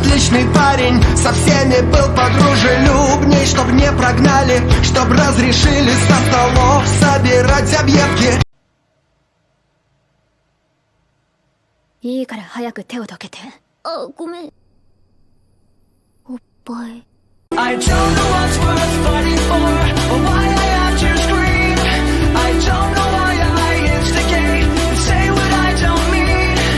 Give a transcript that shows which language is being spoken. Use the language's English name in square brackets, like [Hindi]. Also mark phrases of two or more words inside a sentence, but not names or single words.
[Russian] отличный парень, со всеми был подружелюбней. Чтоб не прогнали, чтоб разрешили со столов собирать объедки. [Japanese] いいから早く手をどけて。あ、ごめん。おっぱい。 [English] I don't know what's worth fighting for, or why I have to scream. I don't know why I instigate and say what I don't mean.